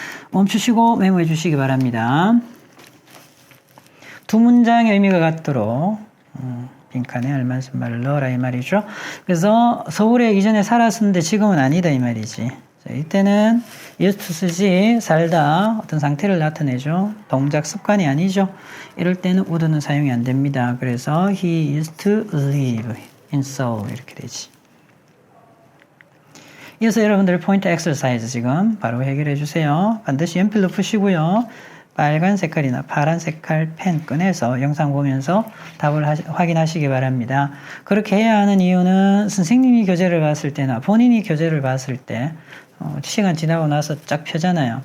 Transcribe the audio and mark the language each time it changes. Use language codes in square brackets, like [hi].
[ko] 멈추시고 메모해 주시기 바랍니다. 두 문장의 의미가 같도록 빈칸에 알맞은 말을 넣어라 이 말이죠. 그래서 서울에 이전에 살았었는데 지금은 아니다 이 말이지. 자, 이때는 used to 쓰지 살다 어떤 상태를 나타내죠. 동작 습관이 아니죠. 이럴 때는 would는 사용이 안 됩니다. 그래서 [en] he used to live in Seoul [ko] 이렇게 되지. 이어서 여러분들 포인트 엑서사이즈 지금 바로 해결해 주세요. 반드시 연필로 푸시고요. 빨간 색깔이나 파란 색깔 펜 꺼내서 영상 보면서 답을 확인하시기 바랍니다. 그렇게 해야 하는 이유는 선생님이 교재를 봤을 때나 본인이 교재를 봤을 때 시간 지나고 나서 쫙 펴잖아요.